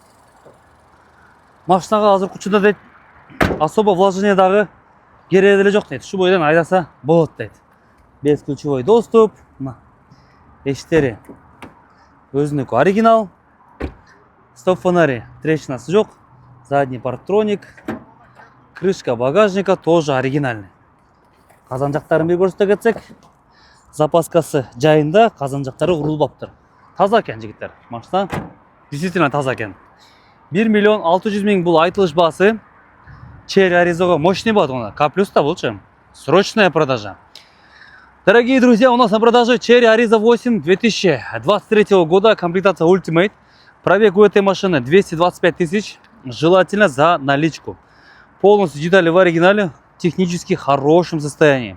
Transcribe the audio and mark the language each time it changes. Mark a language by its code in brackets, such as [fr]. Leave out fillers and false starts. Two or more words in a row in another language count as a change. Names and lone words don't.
[ky] Машинага азыр учурда дейт, [ru] особо вложение [ky] дагы кереги деле жок дейт. Ушу бойдон айдаса болот дейт. [ru] Бесключевой доступ, [ky] мына эштери өзүнүкү оригинал. [ru] Стоп фонари, [ky] трещинасы жок. [ru] Задний парктроник. Крышка багажника тоже оригинальный. [ky] Казан жактарын бир көрсөтө кетсек, запаскасы жайында, казан жактары урулбаптыр. Таза экен жигиттер. Машина действительно таза экен. 1.600.000 бул айтылыш баасы. Черри аризага мощный бат она. [ru] К плюс-то лучше. Срочная продажа. Дорогие друзья, у нас на продаже Черри Ariza 8 2023 года. Комплектация Ultimate. Пробег у этой машины 225 тысяч. Желательно за наличку. Полностью детали в оригинале. Технически хорошем состоянии.